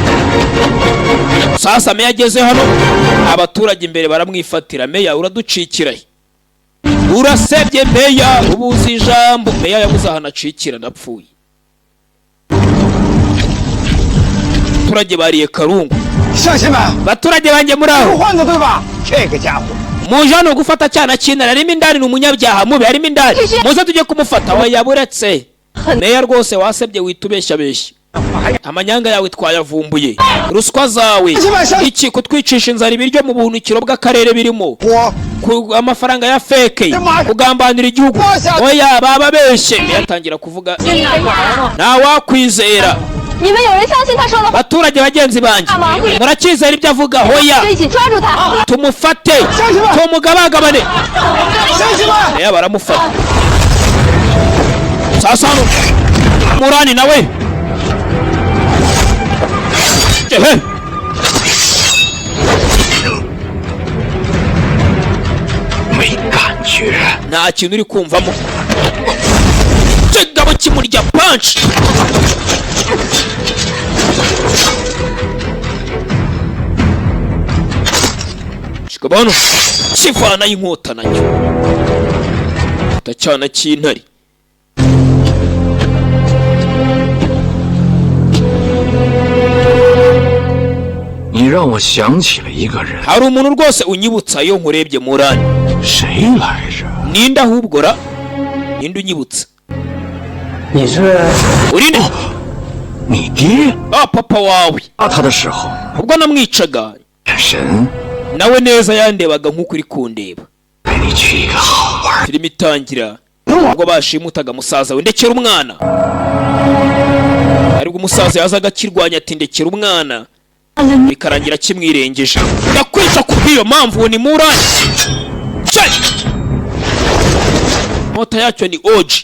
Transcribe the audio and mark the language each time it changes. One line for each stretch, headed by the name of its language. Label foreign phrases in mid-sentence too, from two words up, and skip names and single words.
Kinyarwanda: Sasa meya ageze hano, abaturage imbere baramwifatira. Meya uraducikira, urasebye meya, ubuze ijambo. Meya yabuze ahantu acikira, ndapfuye. Abaturage bariye karungu.
Chinese: 乡亲们，
Kinyarwanda: Baturage banjye muri aho
Chinese: 换的对吧？这个家伙，
Kinyarwanda: muje hano gufata cyana kinara, arimo indani, ni umunyabyaha mubi, arimo indani, muze tujye kumufata. We yaburetse meya rwose, wasebye witubeshya beshya. Amanyanga yawe twayavumbuye, ruswa zawe, iki kutwicisha inzara, ibiryo mu buhunikiro bw'akarere birimo, amafaranga ya fake, kugambanira igihugu. Oya baba beshe. Yatangira kuvuga nta wakwizera.
Chinese: 你们有人相信他说的话？
Kinyarwanda: Baturage bagenzi banjye, murakizera ibyo avuga? Hoya
Chinese: 一起抓住他！
Kinyarwanda: tumufate, tumugabagabane. Meya baramufata. Sasa hano Murani nawe ehe, nta kintu uri kumvamo. Kigabo kimurya punch. Shikabano kivana inkota nacyo tacyana cy'intare.
Chinese: 你让我想起了一个人，
Kinyarwanda: Hari umuntu rwose unyibutsa iyo nkurebye Murani.
Chinese: 谁来着？
Kinyarwanda: Ninde ahubwo ra? Ninde unyibutsa?
Chinese: 你是
Kinyarwanda: Urinde?
Chinese: 你爹？
Kinyarwanda: Papa wawe.
Chinese: 杀他的时候，
Kinyarwanda: Ubwo namwicaga
Chinese: 眼神
Kinyarwanda: nawe neza yandebaga nk'uko uri kundeba.
Chinese: 带你去一个好玩。
Kinyarwanda: Filime itangira ubwo bashimutaga musaza we, ndekera umwana. Ariko umusaza yazaga akirwanya ati ndekera umwana, bikarangira kimwirengeje. Ndakwica kubw'iyo mpamvu. Uwo ni Murani. Mota yacyo ni Oji.